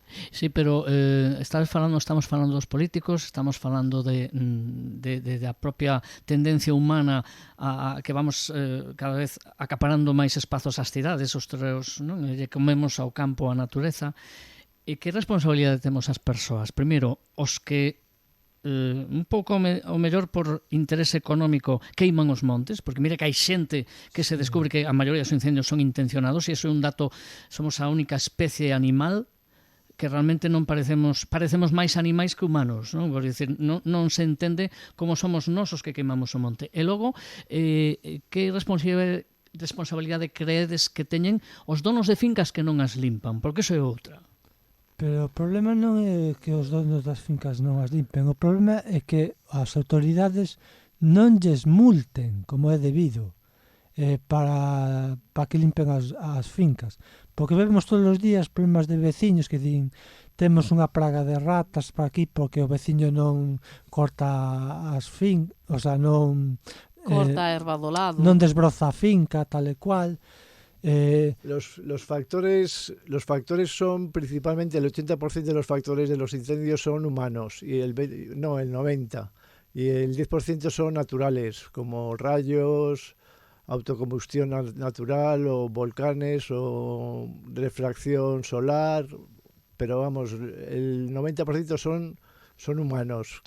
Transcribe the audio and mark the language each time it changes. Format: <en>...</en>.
<gl>Sí, pero estamos falando dos políticos, estamos falando de a propia tendencia humana a que vamos cada vez acaparando máis espazos ás cidades, os terreos, non? E comemos ao campo, a natureza. E que responsabilidade temos as persoas? Primeiro, os que un pouco o mellor por interese económico queiman os montes, porque mira que hai xente que se descubre que a maioría dos incendios son intencionados, e iso é un dato, somos a única especie animal que realmente non parecemos máis animais que humanos, non? Por dicir, non se entende como somos nós os que queimamos o monte. E logo, que responsabilidade creedes que teñen os donos de fincas que non as limpan? Porque iso é outra. Pero o problema non é que os donos das fincas non as limpen, o problema é que as autoridades non lles multen como é debido para que limpen as fincas. Porque vemos todos os días problemas de veciños que din temos unha praga de ratas para aquí porque o veciño non corta as fincas, o sea, non corta a erva do lado, non desbroza a finca tal e cual.</gl> <es>Los factores son principalmente el 80% de los factores de los incendios son humanos y el 90%, y el 10% son naturales, como rayos, autocombustión natural o volcanes o refracción solar, pero vamos, el 90% son humanos.</es>